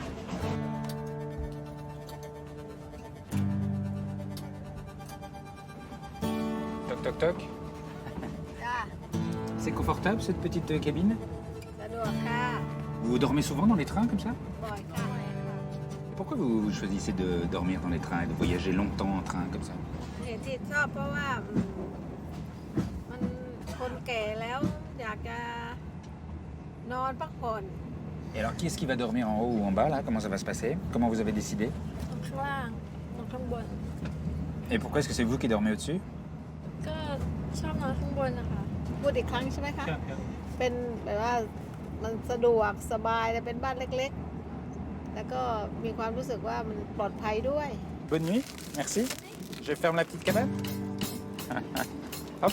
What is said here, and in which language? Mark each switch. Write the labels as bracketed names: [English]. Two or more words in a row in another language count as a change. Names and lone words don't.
[French] Toc, toc, toc. C'est confortable, cette petite cabine? Vous dormez souvent dans les trains, comme ça? Et pourquoi vous choisissez de dormir dans les trains et de voyager longtemps en train, comme ça? [Thai] เหตุที่ชอบเพราะว่ามันคนแก่แล้วอยากจะนอนพักผ่อน [French] Et alors, qui est-ce qui va dormir en haut ou en bas, là? Comment ça va se passer? Comment vous avez décidé? [Thai] ข้างล่างข้างบน [French] Et pourquoi est-ce que c'est vous qui dormez au-dessus? [Thai] ก็ชอบนอนข้างบนนะคะพูดอีกครั้งใช่ไหมคะเป็นแบบว่ามันสะดวกสบายแต่เป็นบ้านเล็กๆแล้วก็มีความรู้สึกว่ามันปลอดภัยด้วย [French] Bonne nuit, merci. Je ferme la petite cabane. Hop.